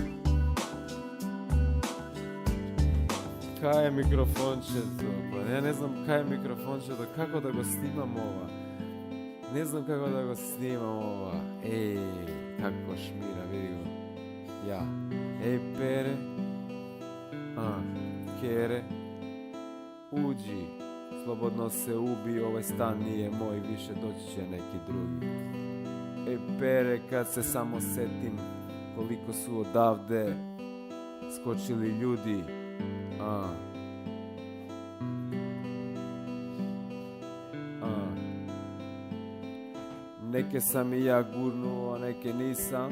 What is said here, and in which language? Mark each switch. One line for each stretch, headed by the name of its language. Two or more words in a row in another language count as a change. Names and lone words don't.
Macedonian: Кај е микрофончето? Па ја не знам кај е микрофончето, како да го снимам ова? Не знам како да го снимам ова. Како шмира, види го. Ја. Пере. Кере.
Serbian: Уđi. Slobodno se ubi, ovaj stan nije moj, više doći će neki drugi. Pere, kad se samo setim koliko su odavde skočili ljudi. Neke sam i ja gurnuo, a neke nisam.